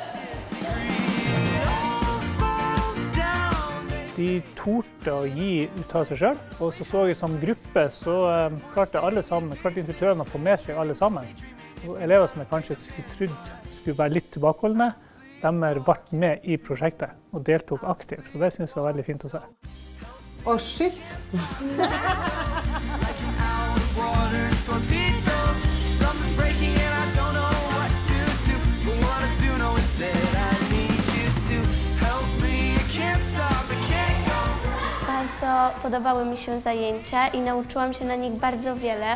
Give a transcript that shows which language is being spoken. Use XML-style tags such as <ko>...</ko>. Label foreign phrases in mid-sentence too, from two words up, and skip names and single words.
<no>De torde å gi ut av seg selv, og så jeg som gruppe så klarte instruktørene å få med seg alle sammen. Og elever som jeg kanskje skulle være litt tilbakeholdende, de ble med i prosjektet og deltok aktivt, så det synes jeg var veldig fint å se. Å, shit!</no> <pl>Bardzo podobały mi się zajęcia i nauczyłam się na nich bardzo wiele.</pl>